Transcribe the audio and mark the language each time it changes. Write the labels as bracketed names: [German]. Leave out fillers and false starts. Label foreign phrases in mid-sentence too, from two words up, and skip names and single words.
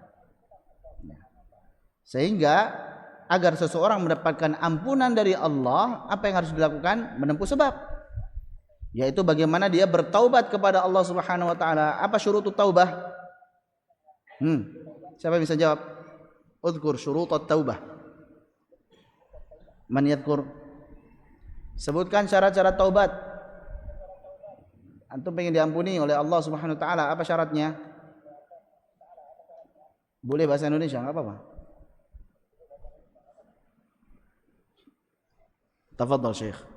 [Indonesian] Sehingga agar seseorang mendapatkan ampunan dari Allah, apa yang harus dilakukan? Menempuh sebab. Yaitu bagaimana dia bertaubat kepada Allah [Arabic] سبحانه وتعالى. [Indonesian] Apa [Arabic] شروط التوبة? [Indonesian] Siapa yang bisa jawab? [Arabic] اذكر شروط التوبة. من يذكر? [Indonesian] Sebutkan syarat-syarat taubat. Antum pengen diampuni oleh Allah [Arabic] سبحانه وتعالى, [Indonesian] apa syaratnya? Boleh bahasa Indonesia, enggak apa-apa. [Arabic] تفضل شيخ.